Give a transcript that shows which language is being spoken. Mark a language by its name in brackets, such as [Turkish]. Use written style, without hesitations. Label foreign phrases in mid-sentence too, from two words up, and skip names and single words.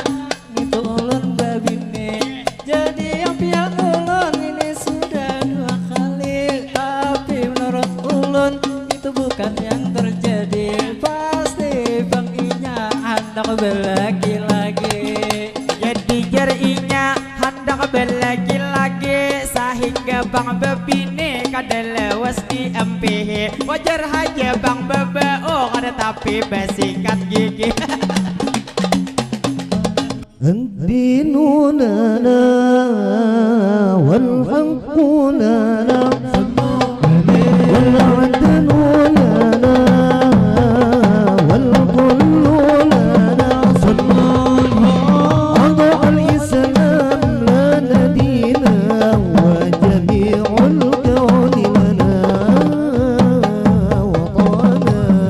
[Banjar] itu ulun babine jadi yang pihak ulun ini sudah 2 kali tapi menurut ulun itu bukan yang terjadi pasti bang Inya hendak belagi lagi jadi jarinya hendak belagi lagi sehingga bang babine kada lewas di MPH wajar aja bang bebe oh kada tapi besikat gigi. [Arabic] الدين لنا والحق لنا والعدل لنا والكل لنا أضع الإسلام لنا دينا وجميع الكون لنا وطنا